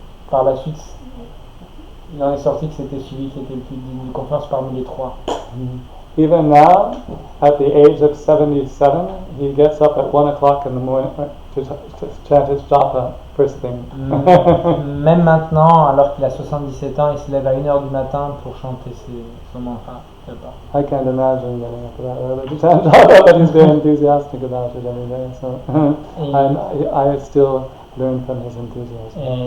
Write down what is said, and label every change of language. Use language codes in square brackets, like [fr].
[fr] Par la suite, il en est sorti que c'était celui qui était le plus digne de confiance parmi les 3. [en] Even now, at the age of 77, he gets up at 1 o'clock in the morning to chant his japa first thing. [fr] Même maintenant, alors qu'il a 77 ans, il se lève à 1h du matin pour chanter son mantra. [en] I can't imagine getting up that early to chant japa, but he's very enthusiastic about it every day. So I still learn from his enthusiasm.